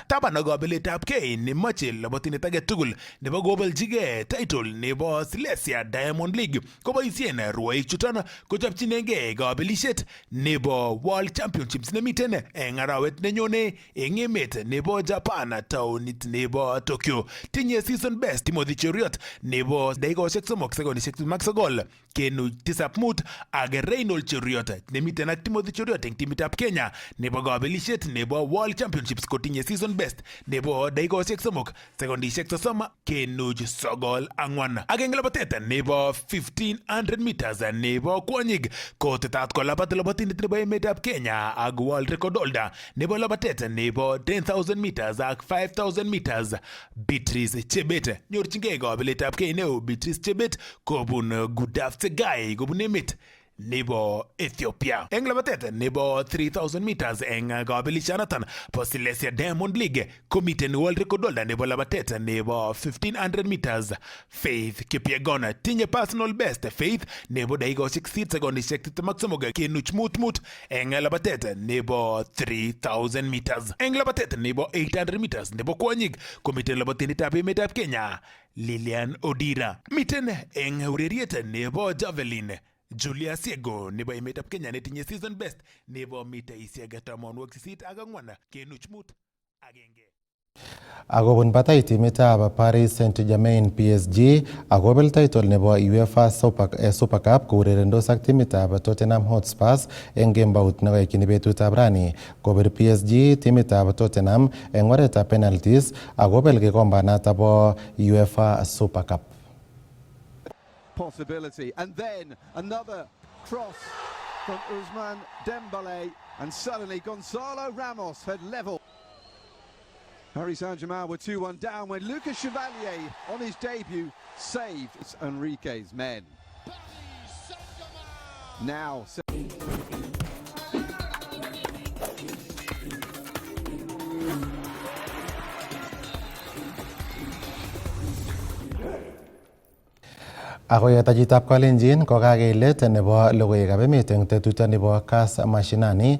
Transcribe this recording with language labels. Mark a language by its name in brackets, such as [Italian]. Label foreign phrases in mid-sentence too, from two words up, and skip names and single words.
[Kalenjin] Taban ak kabeletab kei nemoche labotinet age tugul nebo kobeljigei title nebo Silesia Diamond League koboisien rwoik chuton kochopchinengei kabelisiet nebo World Championships nemiten eng arawet nenyone eng emet nebo Japan taonit nebo Tokyo. Tinye [English] season best [Kalenjin] Timothy Cheruyot nebo dakikoshek 3 sekondishek 9.75 ak Reynold Cheruyot nemiten ak Timothy Cheruyot eng timitab Kenya nebo kabelisiet nebo World Championships kotinye [English] season best [Kalenjin] nebo dakikoshek 3 sekondishek 30.94. Ak eng labatet nebo 1500 meters nebo kwonyik kotetat kolabat labatindet nebo emetab Kenya ak [English] world record holder [Kalenjin] nebo labatet nebo 10,000 meters ak 5,000 meters Beatrice Chebet. Nyorchingei kabeletab kei neo Beatrice Chebet kobun Gudaf Tsegai kobun emet nebo Ethiopia. Eng labatet nebo 3000 meters eng kabelishanoton po Silesia Diamond League komiten [English] world record holder [Kalenjin] nebo labatet nebo 1500 meters Faith Kipyegon. Tinye [English] personal best [Kalenjin] Faith nebo dakikoshek 8 sekondishek 23.55 eng labatet nebo 3000 meters. Eng labatet nebo 800 meters nebo kwonyik komiten labatindetab emetab Kenya Lilian Odira. Miten eng ureriet nebo javelin Julia Siego nebo emetab Kenya netinye [English] season best [Kalenjin] nebo mitaishek 84.5. Agobun batai timitab Paris Saint-Germain PSG agobel title nebo UEFA Super Cup kourerendos ak timitab Tottenham Hotspurs eng gamebout nekoikini betutab rani. Kobir PSG timitab Tottenham eng oretab penalties agobel kikombanato bo UEFA Super Cup. [English] Possibility, and then another cross from Ousmane Dembélé, and suddenly Gonzalo Ramos had leveled. Paris Saint-Germain were 2-1 down when Lucas Chevalier, on his debut, saved Enrique's men. Now... [Kalenjin] Ako yatajitab Kalenjin kokakeilet nebo logoiwekab emet eng tetutyet nebo Kass Mashinani.